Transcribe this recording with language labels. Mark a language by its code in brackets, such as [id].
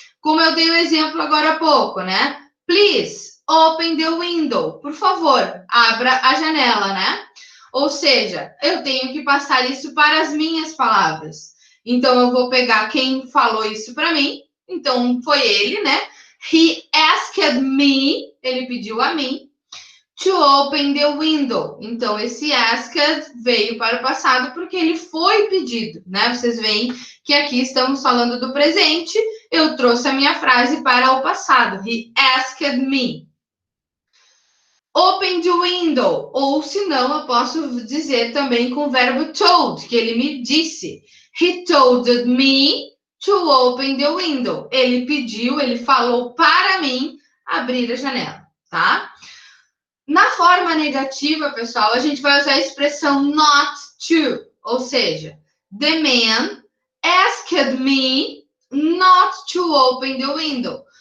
[pt] Como eu dei o exemplo agora há pouco, né? [en] Please, open the window. [pt] Por favor, abra a janela, né? Ou seja, eu tenho que passar isso para as minhas palavras. Então, eu vou pegar quem falou isso para mim. Então, foi ele, né? [en] He asked me, [pt] ele pediu a mim, [en] to open the window. [pt] Então, esse asked veio para o passado porque ele foi pedido, né? Vocês veem que aqui estamos falando do presente. Eu trouxe a minha frase para o passado. [en] He asked me. Open the window. [pt] Ou, se não, eu posso dizer também com o verbo told, que ele me disse. [en] He told me to open the window. [pt] Ele pediu, ele falou para mim abrir a janela, tá? Na forma negativa, pessoal, a gente vai usar a expressão not to, ou seja, [en] the man asked me not to open the window.